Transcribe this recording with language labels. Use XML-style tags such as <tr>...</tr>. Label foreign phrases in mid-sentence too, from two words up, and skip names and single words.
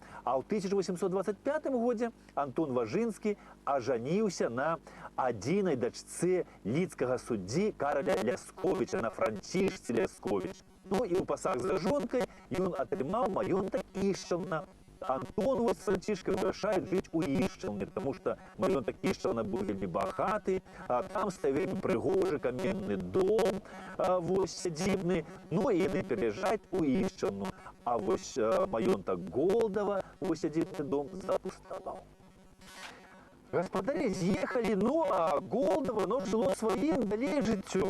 <be>А ў 1825 годзе Антон Важынскі ажаніўся на адзінай дачцы лідскага суддзі Караля Лясковіча, на Францішцы Лясковіч. Ну і ў пасаг за жонкай ён атрымаў маёнтак Ішчаўна. Антон</be> <ru>вот с</ru> <be>Францишкой вырашает</be> <ru>жить у</ru> <be>Ишчелны,</be> <ru>потому что</ru> <be>маёнтак Ишчелна был вельмі багаты, там ставили прыгожы каменны дом, вось сядзібны, ну і яны переезжаюць у Ишчелну. А вось маёнтак Голдава, вось сядзібны дом, запуставаў. Гаспадары з'ехалі, ну а Голдава, жыло сваім далей жыццём.</be>